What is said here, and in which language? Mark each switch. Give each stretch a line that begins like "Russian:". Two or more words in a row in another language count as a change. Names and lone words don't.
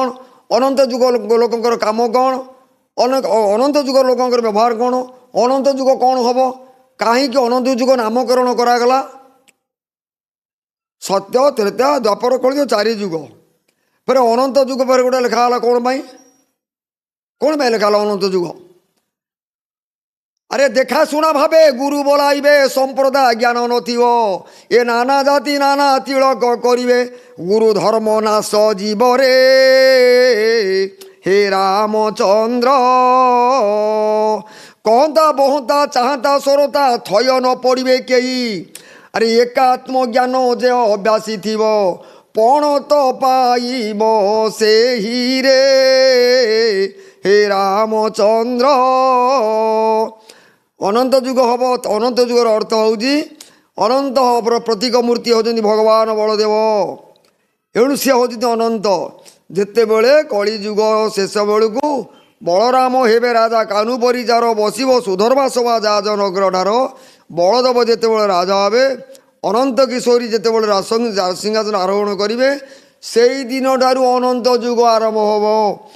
Odia: ଅନନ୍ତ ଯୁଗ ଲୋକଙ୍କର କାମ କ'ଣ? ଅନନ୍ତ ଯୁଗର ଲୋକଙ୍କର ବ୍ୟବହାର କ'ଣ? ଅନନ୍ତ ଯୁଗ କ'ଣ ହେବ? କାହିଁକି ଅନନ୍ତ ଯୁଗ ନାମକରଣ କରାଗଲା? ସତ୍ୟ ତ୍ରେତା ଦ୍ୱାପର କଳି 4 ଯୁଗ ପରେ ଅନନ୍ତ ଯୁଗ ପରେ ଗୋଟେ ଲେଖା ହେଲା। କ'ଣ ପାଇଁ ଲେଖା ହେଲା ଅନନ୍ତ ଯୁଗ? ଆରେ ଦେଖାଶୁଣା ଭାବେ ଗୁରୁ ବୋଲାଇବେ ସମ୍ପ୍ରଦାୟ ଜ୍ଞାନ ନଥିବ ଏ ନାନା ଜାତି ନାନା ତିଳକ କରିବେ ଗୁରୁ ଧର୍ମ ନାଶ ଜୀବରେ ହେ ରାମଚନ୍ଦ୍ର କହତା ବହତା ଚାହାତା ସରତା ଥୟ ନ ପଡ଼ିବେ କେଇ ଆରେ ଏକାତ୍ମଜ୍ଞାନ ଯେ ଅଭ୍ୟାସୀ ଥିବ ପଣତ ପାଇବ ସେଇ ରେ ହେ ରାମଚନ୍ଦ୍ର। ଅନନ୍ତ ଯୁଗ ହେବ। ଅନନ୍ତ ଯୁଗର ଅର୍ଥ ହେଉଛି ଅନନ୍ତ ପ୍ରତୀକ ମୂର୍ତ୍ତି ହେଉଛନ୍ତି ଭଗବାନ ବଳଦେବ। ଏଣୁ ସିଏ ହେଉଛନ୍ତି ଅନନ୍ତ। ଯେତେବେଳେ କଳିଯୁଗ ଶେଷ ବେଳକୁ ବଳରାମ ହେବେ ରାଜା କାନୁ ପରିଚାର ବସିବ ସୁଧର୍ମା ସଭା ଯାଜନଗ୍ରଠାର ବଳଦେବ ଯେତେବେଳେ ରାଜା ହେବେ ଅନନ୍ତ କିଶୋରୀ ଯେତେବେଳେ ସିଂହାସନ ଆରୋହଣ କରିବେ ସେଇ ଦିନଠାରୁ ଅନନ୍ତ ଯୁଗ ଆରମ୍ଭ ହେବ।